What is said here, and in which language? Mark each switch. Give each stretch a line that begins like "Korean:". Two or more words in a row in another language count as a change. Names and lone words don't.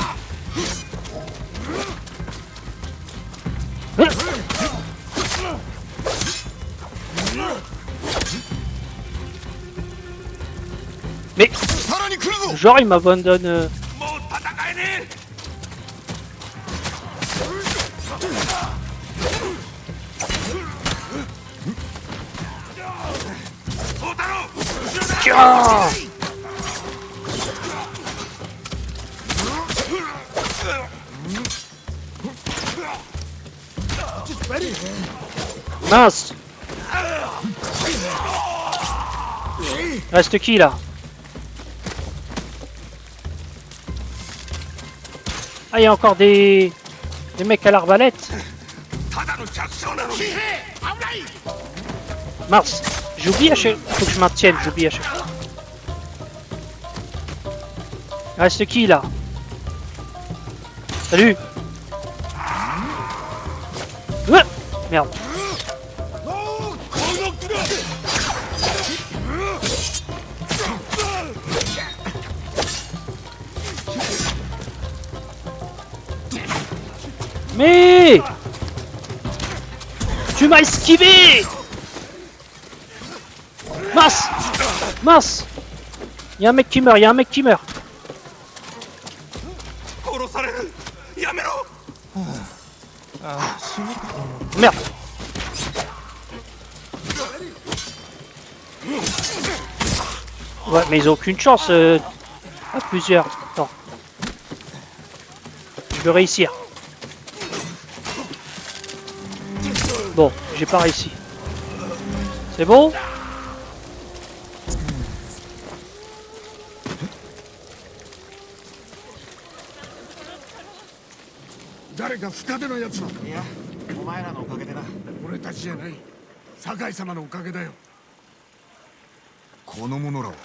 French: Hein? Mais
Japanese: さらに来るぞ。
French: genre il m'abandonne.
Japanese: もう戦えねえ宗太郎後ろだ
French: Tiens! Mince! Reste qui là? Ah, il y a encore des mecs à l'arbalète.
Japanese: ただの弱小なのに
French: Mince! J'oublie à chaque... Faut que je maintienne, j'oublie à chaque fois. Reste qui là? Salut! Merde. Mais tu m'as esquivé. Mince. Mince. Il y a un mec qui meurt, il y a un mec qui meurt.
Japanese: 殺されるやめろ
French: Merde. Ouais, mais ils ont aucune chance à plusieurs. Attends. Je veux réussir. Bon, j'ai pas réussi. C'est bon?
Japanese: 誰か深手のやつだ。いやお前らのおかげでな。俺たちじゃない。酒井様のおかげだよ。この者らは